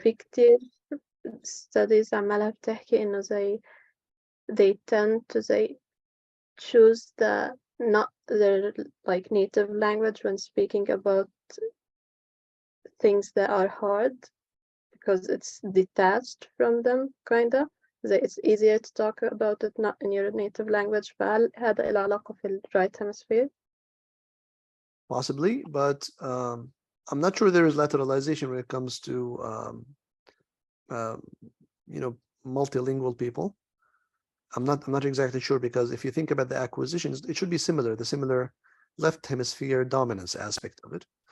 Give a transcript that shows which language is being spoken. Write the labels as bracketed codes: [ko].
[ar] في كتير [en] studies [ar] عمالها بتحكي إنه زي [en] they tend to choose not their like native language when speaking about things that are hard because it's detached from them, kinda. It's easier to talk about it not in your native language. [ar] فهل هذا له علاقة في right hemisphere? [en] Possibly, but I'm not sure there is lateralization when it comes to you know, multilingual people. I'm not exactly sure, because if you think about the acquisitions, it should be similar, the similar left hemisphere dominance aspect of it.